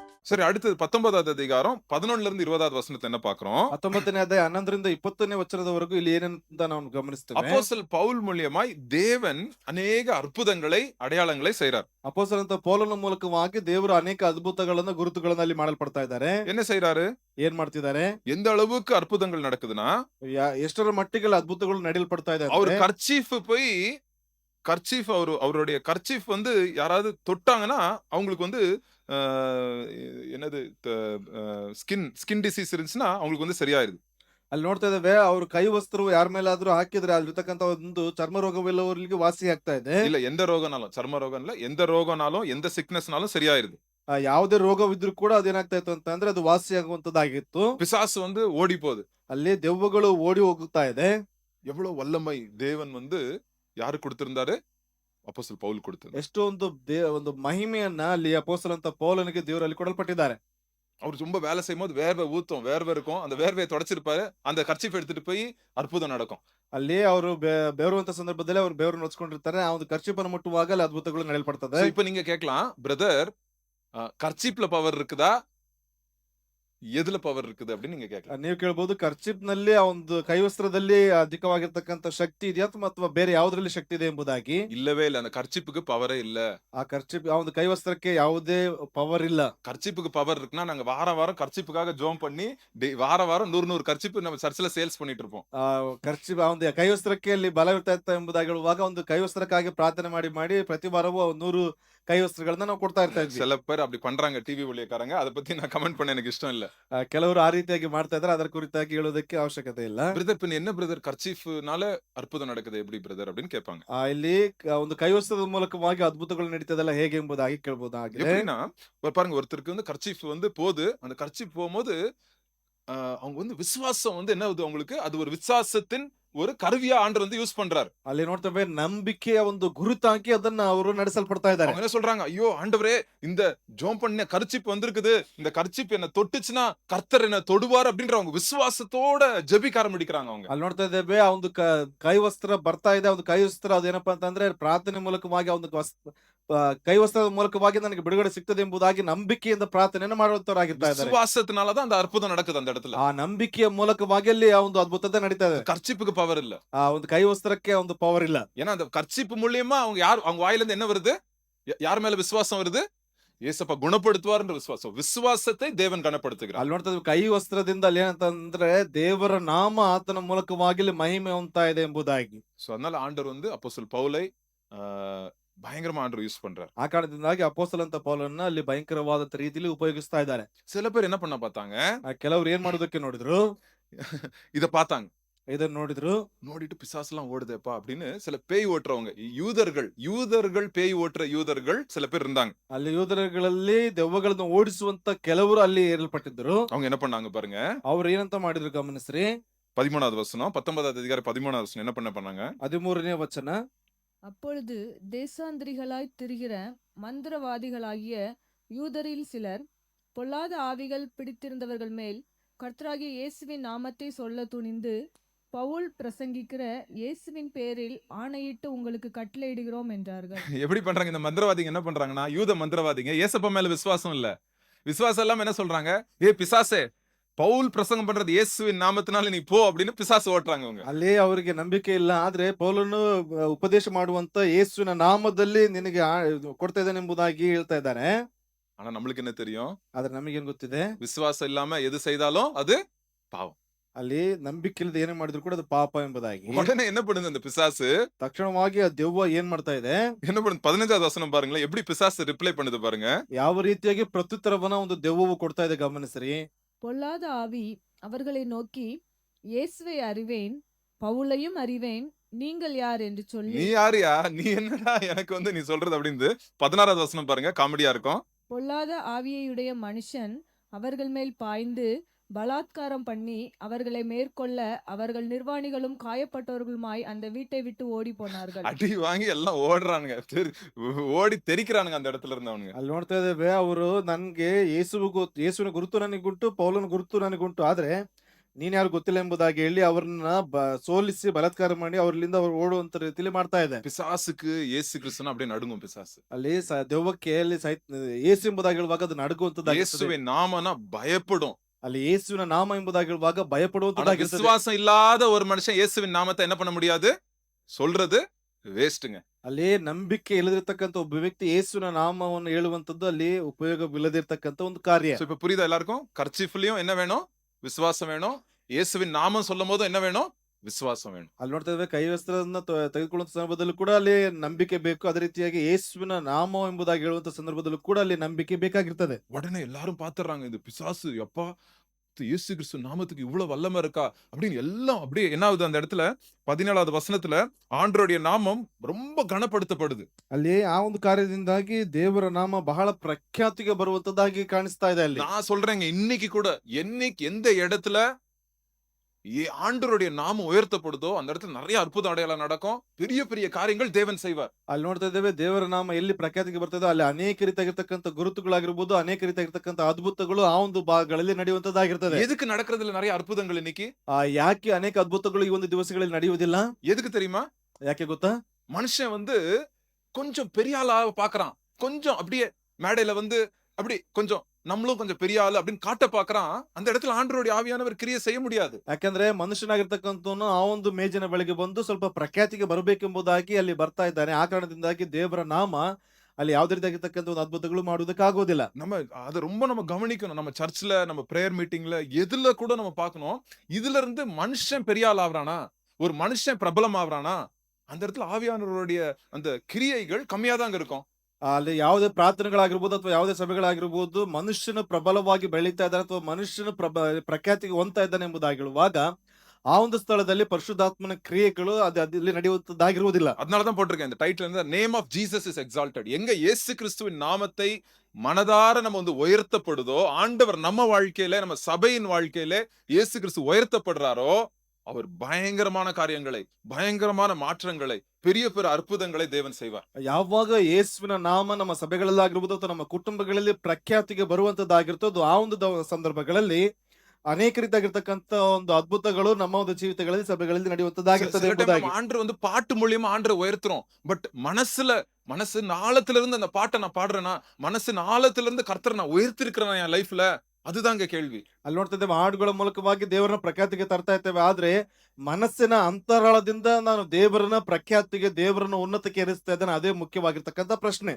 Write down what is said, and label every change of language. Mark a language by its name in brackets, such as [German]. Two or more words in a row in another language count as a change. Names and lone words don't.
[Tamil] சரி, அடுத்தது 19வது அதிகாரம் 11ல இருந்து 20வது வசனத்தை என்ன பார்க்கிறோம்? [Kannada] 19ನೇ ಅಧ್ಯಾಯ 11ರಿಂದ 20ನೇ ವಚನದವರೆಗೂ ಇಲ್ಲಿ ಏನಂತ ನಾವು ಗಮನಿಸ್ತೇವೆ. [Tamil] அப்போஸ்தலன் பவுல் மூலியமாய் தேவன் அநேக அற்புதங்களை, அடையாளங்களை செய்றார். [Kannada] ಅಪೊಸ್ತಲನಾದ ಪೌಲನ ಮೂಲಕವಾಗಿ ದೇವರು ಅನೇಕ ಅದ್ಭುತಗಳನ್ನ ಗುರುತುಗಳನ್ನ ಅಲ್ಲಿ ಮಾಡಲ್ಪಡ್ತಾ ಇದ್ದಾರೆ. [Tamil] என்ன செய்றாரு? [Kannada] ಏನ್ ಮಾಡ್ತಿದ್ದಾರೆ? [Tamil] எந்த அளவுக்கு அற்புதங்கள் நடக்குதுன்னா, [Kannada] ಎಷ್ಟರ ಮಟ್ಟಿಗೆ ಅದ್ಭುತಗಳು ನಡೆಯಲ್ಪಡ್ತಾ ಇದೆ [Tamil] அவர் [Kannada] ಅಂದ್ರೆ, [Tamil] கர்ச்சீஃப் போய் அவருடைய கர்ச்சீஃப் வந்து யாராவது தொட்டாங்கன்னா, அவங்களுக்கு வந்து அ என்னது [English] skin disease [Tamil] இருந்துச்சுன்னா, அவங்களுக்கு வந்து சரியாயிருது. [Kannada] ಅಲ್ಲಿ ನೋಡ್ತಾ ಇದ್ದೇವೆ, ಅವ್ರ ಕೈ ವಸ್ತ್ರವು ಯಾರ ಮೇಲಾದ್ರೂ ಹಾಕಿದ್ರೆ ಅಲ್ಲಿರ್ತಕ್ಕಂಥ ಒಂದು ಚರ್ಮ ರೋಗವಿಲ್ಲವರಿಗೆ ವಾಸಿ ಆಗ್ತಾ ಇದೆ. [Tamil] இல்ல எந்த ரோகம்னாலும், சர்ம ரோகம் இல்ல, எந்த ரோகம்னாலும், எந்த சிக்னஸ்னாலும் சரியாயிருது. [Kannada] ಯಾವುದೇ ರೋಗವಿದ್ರೂ ಕೂಡ ಅದೇನಾಗ್ತಾ ಇತ್ತು ಅಂತಂದ್ರೆ ಅದು ವಾಸಿ ಆಗುವಂತದ್ದಾಗಿತ್ತು. [Tamil] பிசாசு வந்து ஓடி போகுது. [Kannada] ಅಲ್ಲಿ ದೆವ್ವಗಳು ಓಡಿ ಹೋಗುತ್ತಾ ಇದೆ. [Tamil] எவ்வளவு வல்லமை தேவன் வந்து யாரு கொடுத்திருந்தாரு? அப்போஸ்தலன் பவுல் கொடுத்திருந்தார். [Kannada] ಎಷ್ಟೊಂದು ಒಂದು ಮಹಿಮೆಯನ್ನ ಅಲ್ಲಿ ಅಪೊಸ್ತಲನಾದ ಪೌಲನಿಗೆ ದೇವರು ಅಲ್ಲಿ ಕೊಡಲ್ಪಟ್ಟಿದ್ದಾರೆ. [Tamil] அவர் ரொம்ப வேலை செய்யும்போது வேர்வை இருக்கும். அந்த வேர்வையை தொடச்சிருப்பாரு. அந்த கர்ச்சீஃப் எடுத்துட்டு போய் அற்புதம் நடக்கும். [Kannada] ಅಲ್ಲಿ ಅವರು ಬೆವರುವಂತ ಸಂದರ್ಭದಲ್ಲಿ ಅವರು ಬೆವರನ್ನು ಹೊಚ್ಕೊಂಡಿರ್ತಾರೆ. ಆ ಒಂದು ಕರ್ಚಿಪನ್ನು ಮುಟ್ಟುವಾಗ ಅಲ್ಲಿ ಅದ್ಭುತಗಳು ನಡೆಯಲ್ಪಡ್ತದೆ. [Tamil] So, இப்ப நீங்க கேட்கலாம், பிரதர் கர்ச்சீப்ல பவர் இருக்குதா, எதுல பவர் இருக்குது அப்படின்னு நீங்க கேட்கலாம். [Kannada] ನೀವು ಕೇಳಬಹುದು, ಕರ್ಚಿಪ್ ನಲ್ಲಿ ಆ ಒಂದು ಕೈವಸ್ತ್ರದಲ್ಲಿ ಅಧಿಕವಾಗಿರ್ತಕ್ಕಂಥ ಶಕ್ತಿ ಇದೆಯಾ ಅಥವಾ ಬೇರೆ ಯಾವುದರಲ್ಲಿ ಶಕ್ತಿ ಇದೆ ಎಂಬುದಾಗಿ. [Tamil] இல்லவே இல்ல. அந்த கர்ச்சீப்புக்கு பவரே இல்ல. [Kannada] ಆ ಕರ್ಚಿಪ್ ಆ ಒಂದು ಕೈವಸ್ತ್ರಕ್ಕೆ ಯಾವುದೇ ಪವರ್ ಇಲ್ಲ. [Tamil] கர்ச்சீப்புக்கு பவர் இருக்குன்னா நாங்க வாரம் கர்ச்சீப்புக்காக ஜோம் பண்ணி வாரம் 100 கர்ச்சீப்பு நம்ம சர்ச்சில் சேல்ஸ் பண்ணிட்டு இருப்போம். [Kannada] ಕರ್ಚಿಪ್ ಆ ಒಂದು ಕೈವಸ್ತ್ರಕ್ಕೆ ಅಲ್ಲಿ ಬಲ ಇರ್ತಾ ಇತ್ತ ಎಂಬುದಾಗಿ ಹೇಳುವಾಗ ಒಂದು ಕೈವಸ್ತ್ರಕ್ಕಾಗಿ ಪ್ರಾರ್ಥನೆ ಮಾಡಿ ಪ್ರತಿ ವಾರವೂ 100 ಕೈವಸ್ತ್ರಗಳನ್ನ ನಾವು ಕೊಡ್ತಾ ಇರ್ತಾ ಇದ್ವಿ. [Tamil] சில பேர் அப்படி பண்றாங்க, டிவி ஊழியக்காரங்க. அதை பத்தி நான் கமெண்ட் பண்ண எனக்கு இஷ்டம் இல்ல. [Kannada] ಕೆಲವರು ಆ ರೀತಿಯಾಗಿ ಮಾಡ್ತಾ ಇದ್ದಾರೆ, ಅದರ ಕುರಿತಾಗಿ ಹೇಳೋದಕ್ಕೆ ಅವಶ್ಯಕತೆ ಇಲ್ಲ. [Tamil] பிரதர் பின்ன என்ன பிரதர், கர்ச்சீஃப்னால அற்புதம் நடக்குது எப்படி பிரதர் அப்படின்னு கேட்பாங்க. [Kannada] ಇಲ್ಲಿ ಒಂದು ಕೈವಸ್ತ್ರದ ಮೂಲಕವಾಗಿ ಅದ್ಭುತಗಳು ನಡೀತದಲ್ಲ ಹೇಗೆ ಎಂಬುದಾಗಿ ಕೇಳಬಹುದಾಗಿದೆ. [Tamil] எப்படின்னா பாருங்க, ஒருத்தருக்கு வந்து கர்ச்சீஃப் வந்து போகுது. அந்த கர்ச்சீஃப் போகும்போது அவங்க வந்து விசுவாசம் வந்து என்ன ஆகுது அவங்களுக்கு, அது ஒரு விசுவாசத்தின் ஒரு கருவியா ஆண்டவர் வந்து யூஸ் பண்றாரு. [Kannada] ಅಲ್ಲಿ ನೋಡ್ತೇವೆ, ನಂಬಿಕೆಯ ಒಂದು ಗುರುತಾಗಿ ಅದನ್ನ ಅವರು ನಡೆಸಲ್ಪಡ್ತಾ ಇದ್ದಾರೆ. [Tamil] அவங்க என்ன சொல்றாங்க, ஐயோ ஆண்டவரே, இந்த ஜோம் பண்ண கர்ச்சீப் வந்திருக்குது, இந்த கர்ச்சீப் என்ன தொட்டுச்சுன்னா கர்த்தர் என்ன தொடுவார் அப்படின்ற அவங்க விசுவாசத்தோட ஜெபிக்க ஆரம்பிக்கிறாங்க. அவங்க [Kannada] ಅಲ್ಲಿ ನೋಡ್ತಾ ಇದ್ದೇವೆ, ಆ ಒಂದು ಕೈವಸ್ತ್ರ ಬರ್ತಾ ಇದೆ. ಒಂದು ಕೈವಸ್ತ್ರ ಅದೇನಪ್ಪಾ ಅಂತಂದ್ರೆ ಪ್ರಾರ್ಥನೆ ಮೂಲಕವಾಗಿ ಆ ಒಂದು ಕೈವಸ್ತ್ರದ ಮೂಲಕವಾಗಿ ನನಗೆ ಬಿಡುಗಡೆ ಸಿಗ್ತದೆ ಎಂಬುದಾಗಿ ನಂಬಿಕೆಯಿಂದ ಪ್ರಾರ್ಥನೆಯನ್ನು ಮಾಡುವಂತವರಾಗಿರ್ತಾ ಇದ್ದಾರೆ. [Tamil] விசுவாசத்தினாலதான் அந்த அற்புதம் நடக்குது அந்த இடத்துல. [Kannada] ಆ ನಂಬಿಕೆಯ ಮೂಲಕವಾಗಿ ಅಲ್ಲಿ ಆ ಒಂದು ಅದ್ಭುತತೆ ನಡೀತಾ ಇದೆ. [Tamil] கர்ச்சீப்புக்கு பவர் இல்ல. [Kannada] ಆ ಒಂದು ಕೈವಸ್ತ್ರಕ್ಕೆ ಒಂದು ಪವರ್ ಇಲ್ಲ. [Tamil] ஏன்னா அந்த கர்ச்சீப் மூலியமா அவங்க வாயில இருந்து என்ன வருது, யார் மேல விசுவாசம் வருது? ஏசப்பா குணப்படுத்துவார் என்ற விசுவாசம். விசுவாசத்தை தேவன் கனப்படுத்துகிறார். [Kannada] ಅಲ್ಲಿ ನೋಡ್ತಾ ಇದ್ದೀವಿ, ಕೈ ವಸ್ತ್ರದಿಂದ ಅಲ್ಲಿ ಏನಂತಂದ್ರೆ ದೇವರ ನಾಮ ಆತನ ಮೂಲಕವಾಗಿ ಮಹಿಮೆ ಹೊಂದ್ತಾ ಇದೆ ಎಂಬುದಾಗಿ. [Tamil] சோ அதனால ஆண்டவர் வந்து அப்போஸ்தலன் பவுலை பயங்கரமா ஆண்டவர் யூஸ் பண்றார். [Kannada] ಆ ಕಾರಣದಿಂದಾಗಿ ಅಪೊಸ್ತಲನಾದ ಪೌಲನನ್ನ ಅಲ್ಲಿ ಭಯಂಕರವಾದ ರೀತಿಯಲ್ಲಿ ಉಪಯೋಗಿಸ್ತಾ ಇದ್ದಾರೆ. [Tamil] சில பேர் என்ன பண்ண பார்த்தாங்க, [Kannada] ಕೆಲವರು ಏನ್ ಮಾಡೋದಕ್ಕೆ ನೋಡಿದ್ರು, [Tamil] இத பார்த்தாங்க. [Kannada] ಇದನ್ನ ನೋಡಿದ್ರು, [Tamil] ನೋಡಿட்டு பிசாசெல்லாம் ஓடுதேப்பா அப்படின்னு சில பேய் ஓட்டுறவங்க, யூதர்கள் பேய் ஓட்டுற யூதர்கள் சில பேர் இருந்தாங்க. [Kannada] ಅಲ್ಲಿ ಯೂದರುಗಳಲ್ಲಿ ದೆವ್ವಗಳನ್ನು ಓಡಿಸುವಂತ ಕೆಲವರು ಅಲ್ಲಿ ಏರ್ಪಟ್ಟಿದ್ರು. [Tamil] அவங்க என்ன பண்ணாங்க பாருங்க, [Kannada] ಅವ್ರು ಏನಂತ ಮಾಡಿದ್ರು ಗಮನಿಸ್ರಿ. [Tamil] 13வது வசனம், 19வது அதிகாரம் 13வது வசனம் என்ன பண்ணாங்க? [Kannada] 13ನೇ ವಚನ. [Tamil] அப்பொழுது தேசாந்திரிகளாய் திரிகிற மந்திரவாதிகளாகிய யூதரில் சிலர் பொல்லாத ஆவிகள் பிடித்திருந்தவர்கள் மேல் கர்த்தராகிய இயேசுவின் நாமத்தை சொல்ல துணிந்து, பவுல் பிரசங்கிக்கிற இயேசுவின் பேரில் ஆணையிட்டு உங்களுக்கு கட்டளையிடுகிறோம் என்றார்கள். எப்படி பண்றாங்க இந்த மந்திரவாதிங்க? என்ன பண்றாங்கன்னா, யூத மந்திரவாதிங்க இயேசப்பா மேல விசுவாசம் இல்ல. விசுவாசம் இல்லாம என்ன சொல்றாங்க, ஏ பிசாசே, பவுல் பிரசங்கம் பண்றது இயேசுவின் நாமத்தினால நீ போ அப்படின்னு பிசாசு ஓட்டுறாங்க. அவங்க [Kannada] ಅಲ್ಲಿ ಅವರಿಗೆ ನಂಬಿಕೆ ಇಲ್ಲ. ಆದ್ರೆ ಪೌಲನು ಉಪದೇಶ ಮಾಡುವಂತ ಯೇಸುವಿನ ನಾಮದಲ್ಲಿ ನಿನಗೆ ಕೊಡ್ತಾ ಇದ್ದಾನೆ ಎಂಬುದಾಗಿ ಹೇಳ್ತಾ ಇದ್ದಾನೆ. [Tamil] ஆனா நம்மளுக்கு என்ன தெரியும்? [Kannada] ಆದ್ರೆ ನಮಗೇನ್ ಗೊತ್ತಿದೆ, [Tamil] விசுவாசம் இல்லாம எது செய்தாலும் அது பாவம். [Kannada] ಅಲ್ಲಿ ನಂಬಿಕೆ ಇಲ್ಲದೆ ಏನೇ ಮಾಡಿದ್ರು ಕೂಡ ಅದು ಪಾಪ ಎಂಬುದಾಗಿ. [Tamil] உடனே என்ன பண்ணுது அந்த பிசாசு? [Kannada] ತಕ್ಷಣವಾಗಿ ಆ ದೆವ್ವ ಏನ್ ಮಾಡ್ತಾ ಇದೆ, [Tamil] என்ன பண்ணுது? 15வது வசனம் பாருங்களேன், எப்படி பிசாசு ரிப்ளை பண்ணுது பாருங்க. [Kannada] ಯಾವ ರೀತಿಯಾಗಿ ಪ್ರತ್ಯುತ್ತರವನ್ನ ಒಂದು ದೆವ್ವವು ಕೊಡ್ತಾ ಇದೆ ಗಮನಿಸ್ರಿ. [Tamil] பொல்லாத ஆவி அவர்களை நோக்கி, இயேசுவை அறிவேன், பவுலையும் அறிவேன், நீங்கள் யார் என்று சொல்லி. நீ யாரியா, நீ என்னடா எனக்கு வந்து நீ சொல்றது அப்படின்னு. 16வது வசனம் பாருங்க, காமெடியா இருக்கும். பொல்லாத ஆவியையுடைய மனுஷன் அவர்கள் மேல் பாய்ந்து பலாத்காரம் பண்ணி அவர்களை மேற்கொள்ள அவர்கள் நிர்வாணிகளும் காயப்பட்டவர்களுமாய் அந்த வீட்டை விட்டு ஓடி போனார்கள். அடி வாங்கி எல்லாம் ஓடுறானுங்க, ஓடி தெரிக்கிறானுங்க அந்த இடத்துல இருந்தவனுங்க. [Kannada] ಅಲ್ಲಿ ನೋಡ್ತಾ ಇದ್ದೇವೆ, ಅವರು ನನ್ಗೆ ಯೇಸುವಿನ ಗುರುತು ನನಗುಂಟು, ಪೌಲನ ಗುರುತು ನನಗುಂಟು, ಆದ್ರೆ ನೀನ್ ಯಾರು ಗೊತ್ತಿಲ್ಲ ಎಂಬುದಾಗಿ ಹೇಳಿ ಅವ್ರನ್ನ ಸೋಲಿಸಿ ಬಲಾತ್ಕಾರ ಮಾಡಿ ಅವ್ರಲ್ಲಿಂದ ಅವ್ರು ಓಡುವಂತ ರೀತಿಯಲ್ಲಿ ಮಾಡ್ತಾ ಇದೆ. [Tamil] பிசாசுக்கு இயேசு கிறிஸ்துனா அப்படியே நடுங்கும் பிசாசு. [Kannada] ಅಲ್ಲಿ ದೆವ್ವಕ್ಕೆ ಅಲ್ಲಿ ಏಸು ಎಂಬುದಾಗಿ ಹೇಳುವಾಗ ಅದು ನಡುಗುವಂತದ್ದಾಗಿರ್ತದೆ. [Tamil] இயேசுவின் நாமனா பயப்படும். [Kannada] ಅಲ್ಲಿ ಯೇಸುವಿನ ನಾಮ ಎಂಬುದಾಗಿ ಹೇಳುವಾಗ [Tamil] ஆனா [Kannada] ಭಯಪಡುವಂತದ್ದಾಗಿರ್ತದೆ. [Tamil] விசுவாசம் இல்லாத ஒரு மனுஷன் இயேசுவின் நாமத்தை என்ன பண்ண முடியாது? சொல்றது வேஸ்ட்டுங்க. [Kannada] ಅಲ್ಲಿ ನಂಬಿಕೆ ಇಲ್ಲದಿರ್ತಕ್ಕಂಥ ಒಬ್ಬ ವ್ಯಕ್ತಿ ಯೇಸುವಿನ ನಾಮವನ್ನು ಹೇಳುವಂತದ್ದು ಅಲ್ಲಿ ಉಪಯೋಗವಿಲ್ಲದಿರ್ತಕ್ಕಂಥ ಒಂದು ಕಾರ್ಯ. [Tamil] So, இப்ப புரியுதா எல்லாருக்கும்? கர்ச்சீஃப்லயும் என்ன வேணும்? விசுவாசம் வேணும். இயேசுவின் நாமம் சொல்லும் போது என்ன வேணும்? விசுவாசம் வேணும். [Kannada] ಅಲ್ಲಿ ನೋಡ್ತಾ ಇದ್ದೇವೆ ಕೈ ವಸ್ತ್ರವನ್ನ ತೆಗೆದುಕೊಳ್ಳುವಂತ ಸಂದರ್ಭದಲ್ಲೂ ಕೂಡ ಅಲ್ಲಿ ನಂಬಿಕೆ ಬೇಕು. ಅದೇ ರೀತಿಯಾಗಿ ಯೇಸುವಿನ ನಾಮ ಎಂಬುದಾಗಿ ಹೇಳುವಂತ ಸಂದರ್ಭದಲ್ಲೂ ಕೂಡ ಅಲ್ಲಿ ನಂಬಿಕೆ ಬೇಕಾಗಿರ್ತದೆ. [Tamil] உடனே எல்லாரும் பாத்துறாங்க, இது பிசாசு, எப்பா இயேசு கிறிஸ்து நாமத்துக்கு இவ்வளவு வல்லமை இருக்கா அப்படின்னு எல்லாம் அப்படியே என்ன ஆகுது அந்த இடத்துல 17வது வசனத்துல ஆண்டவருடைய நாமம் ரொம்ப கனப்படுத்தப்படுது. ಅಲ್ಲಿ ಆ ಒಂದು ಕಾರ್ಯದಿಂದಾಗಿ ದೇವರ ನಾಮ ಬಹಳ ಪ್ರಖ್ಯಾತಿಗೆ ಬರುವಂತದ್ದಾಗಿ ಕಾಣಿಸ್ತಾ ಇದೆ ಅಲ್ಲಿ. நான் சொல்றேங்க, இன்னைக்கு கூட என்னைக்கு எந்த இடத்துல ஆண்டவருடைய நாமம் உயர்த்தப்படுதோ அந்த இடத்துல நிறைய அற்புத அடையாளம் நடக்கும். பெரிய பெரிய காரியங்கள் தேவன் செய்வார். [Kannada] ಅಲ್ಲಿ ನೋಡ್ತಾ ಇದ್ದೇವೆ ದೇವರ ನಾಮ ಎಲ್ಲಿ ಪ್ರಖ್ಯಾತಿಗೆ ಬರ್ತದೋ ಅಲ್ಲಿ ಅನೇಕ ರೀತಿಯಾಗಿರ್ತಕ್ಕಂಥ ಗುರುತುಗಳಾಗಿರ್ಬೋದು, ಅನೇಕ ರೀತಿಯಾಗಿರ್ತಕ್ಕಂಥ ಅದ್ಭುತಗಳು ಆ ಒಂದು ಭಾಗಗಳಲ್ಲಿ ನಡೆಯುವಂತದ್ದಾಗಿರ್ತದೆ. [Tamil] எதுக்கு நடக்கிறதுல நிறைய அற்புதங்கள் இன்னைக்கு? [Kannada] ಯಾಕೆ ಅನೇಕ ಅದ್ಭುತಗಳು ಈ ಒಂದು ದಿವಸಗಳಲ್ಲಿ ನಡೆಯುವುದಿಲ್ಲ? [Tamil] எதுக்கு தெரியுமா? [Kannada] ಯಾಕೆ ಗೊತ್ತಾ? [Tamil] மனுஷன் வந்து கொஞ்சம் பெரிய ஆளா பாக்குறான். கொஞ்சம் அப்படியே மேடையில வந்து அப்படி கொஞ்சம் நம்மளும் கொஞ்சம் பெரிய ஆளு அப்படின்னு காட்ட பாக்குறான். அந்த இடத்துல ஆண்டவருடைய ஆவியானவர் கிரியை செய்ய முடியாது. [Kannada] ಯಾಕಂದ್ರೆ ಮನುಷ್ಯನಾಗಿರ್ತಕ್ಕಂಥವನು ಆ ಒಂದು ಮೇಜಿನ ಬಳಿಗೆ ಬಂದು ಸ್ವಲ್ಪ ಪ್ರಖ್ಯಾತಿಗೆ ಬರಬೇಕೆಂಬುದಾಗಿ ಅಲ್ಲಿ ಬರ್ತಾ ಇದ್ದಾನೆ. ಆ ಕಾರಣದಿಂದಾಗಿ ದೇವರ ನಾಮ ಅಲ್ಲಿ ಯಾವುದೇ ರೀತಿಯಾಗಿರ್ತಕ್ಕಂಥ ಒಂದು ಅದ್ಭುತಗಳು ಮಾಡುವುದಕ್ಕಾಗೋದಿಲ್ಲ. [Tamil] நம்ம அதை ரொம்ப நம்ம கவனிக்கணும். நம்ம சர்ச்ல, நம்ம [English] prayer meeting-la [Tamil] எதுல கூட நம்ம பார்க்கணும். இதுல இருந்து மனுஷன் பெரிய ஆள் ஆவறானா, ஒரு மனுஷன் பிரபலம் ஆவறானா, அந்த இடத்துல ஆவியானவருடைய அந்த கிரியைகள் கம்மியா தான் இருக்கும். [Kannada] ಅಲ್ಲಿ ಯಾವುದೇ ಪ್ರಾರ್ಥನೆಗಳಾಗಿರ್ಬೋದು ಅಥವಾ ಯಾವುದೇ ಸಭೆಗಳಾಗಿರ್ಬೋದು, ಮನುಷ್ಯನು ಪ್ರಬಲವಾಗಿ ಬೆಳೀತಾ ಇದ್ದಾನೆ ಅಥವಾ ಮನುಷ್ಯನು ಪ್ರಖ್ಯಾತಿಗೆ ಹೊಂದ್ತಾ ಇದ್ದಾನೆ ಎಂಬುದಾಗಿ ಹೇಳುವಾಗ ಆ ಒಂದು ಸ್ಥಳದಲ್ಲಿ ಪರಿಶುದ್ಧಾತ್ಮನ ಕ್ರಿಯೆಗಳು ಅಲ್ಲಿ ನಡೆಯುವಂತದ್ದಾಗಿರುವುದಿಲ್ಲ. [Tamil] அதனாலதான் போட்டிருக்கேன் இந்த டைட்டில் இருந்து [English] name of Jesus is exalted. [Tamil] எங்க இயேசு கிறிஸ்துவின் நாமத்தை மனதார நம்ம வந்து உயர்த்தப்படுதோ, ஆண்டவர் நம்ம வாழ்க்கையில, நம்ம சபையின் வாழ்க்கையில இயேசு கிறிஸ்து உயர்த்தப்படுறாரோ, அவர் பயங்கரமான காரியங்களை, பயங்கரமான மாற்றங்களை, பெரிய பெரிய அற்புதங்களை தேவன் செய்வார். [Kannada] ಯಾವಾಗ ಯೇಸುವಿನ ನಾಮ ನಮ್ಮ ಸಭೆಗಳಲ್ಲಾಗಿರ್ಬೋದು ಅಥವಾ ನಮ್ಮ ಕುಟುಂಬಗಳಲ್ಲಿ ಪ್ರಖ್ಯಾತಿಗೆ ಬರುವಂತದ್ದಾಗಿರ್ತದೋ ಆ ಒಂದು ಸಂದರ್ಭಗಳಲ್ಲಿ ಅನೇಕ ರೀತಿಯಾಗಿರ್ತಕ್ಕಂಥ ಒಂದು ಅದ್ಭುತಗಳು ನಮ್ಮ ಒಂದು ಜೀವಿತಗಳಲ್ಲಿ ಸಭೆಗಳಲ್ಲಿ ನಡೆಯುವಂತದ್ದಾಗಿರ್ತದೆ ಎಂಬುದಾಗಿ. [Tamil] ஆண்டவர் வந்து பாட்டு மூலியமா ஆண்டரை உயர்த்துறோம். பட் மனசு ஆழத்துல இருந்து அந்த பாட்டை நான் பாடுறேன்னா, மனசு ஆழத்துல இருந்து கர்த்தரை நான் உயர்த்திருக்கிறேன் என் லைஃப்ல, அதுதாங்க கேள்வி. [Kannada] ಅಲ್ಲಿ ನೋಡ್ತಾ ಇದ್ದೇವೆ ಹಾಡುಗಳ ಮೂಲಕವಾಗಿ ದೇವರನ್ನ ಪ್ರಖ್ಯಾತಿಗೆ ತರ್ತಾ ಇದ್ದೇವೆ. ಆದ್ರೆ ಮನಸ್ಸಿನ ಅಂತರಾಳದಿಂದ ನಾನು ದೇವರನ್ನ ಪ್ರಖ್ಯಾತಿಗೆ, ದೇವರನ್ನ ಉನ್ನತಕ್ಕೆ ಏರಿಸ್ತಾ ಇದ್ದೇನೆ, ಅದೇ ಮುಖ್ಯವಾಗಿರ್ತಕ್ಕಂಥ ಪ್ರಶ್ನೆ.